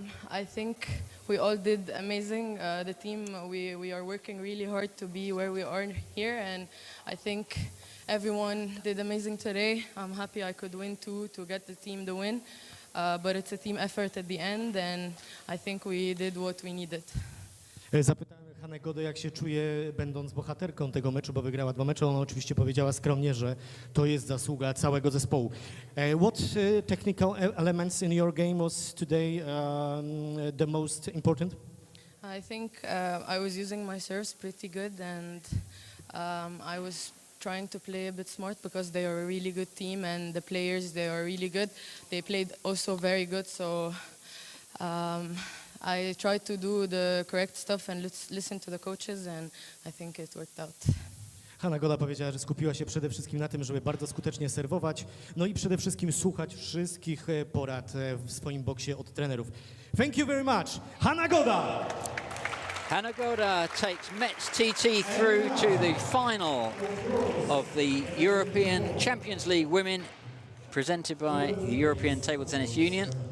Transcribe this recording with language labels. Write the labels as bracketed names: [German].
[English] I think we all did amazing. The team, we are working really hard to be where we are here, and I think everyone did amazing today. I'm happy I could win too, to get the team the win. But it's a team effort at the end, and I think we did what we needed. [Polish] Zapytałem Hannę Godę, jak się czuje, będąc bohaterką tego meczu, bo wygrała 2 mecze. Ona oczywiście powiedziała skromnie, że to jest zasługa całego zespołu. [English] What technical elements in your game was today the most important? I think I was using my serves pretty good, and I was trying to play a bit smart because they are a really good team, and the players, they are really good. They played also very good, so I tried to do the correct stuff and listen to the coaches, and I think it worked out. [Polish] Hannah Goda powiedziała, że skupiła się przede wszystkim na tym, żeby bardzo skutecznie serwować, no i przede wszystkim słuchać wszystkich porad w swoim boksie od trenerów. [English] Thank you very much, Hannah Goda! Hannah Goda takes Metz TT through to the final of the European Champions League Women, presented by the European Table Tennis Union.